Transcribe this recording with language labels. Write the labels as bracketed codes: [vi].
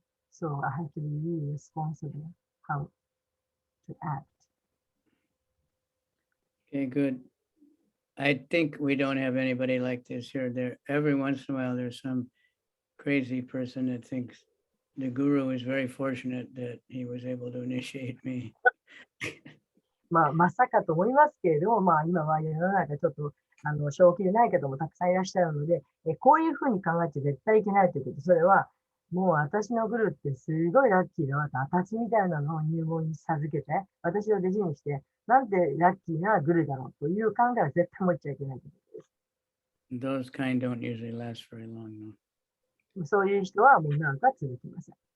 [en] So I have to be really responsible how to act. Okay, good. I think we don't have anybody like this here. There, every once in a while, there's some crazy person that thinks the guru is very fortunate that he was able to initiate me. [ja] まさかと思いますけれども、今は世の中ちょっと、正気でない方もたくさんいらっしゃるので、こういうふうに考えて絶対いけないということ。それは、もう私のグルってすごいラッキーだわと、私みたいなのを入門に授けて、私を弟子にして、なんてラッキーなグルだろうという考えは絶対持っちゃいけないということです。 [en] Those kind don't usually last very long, though. [ja] そういう人はもう長くは続きません。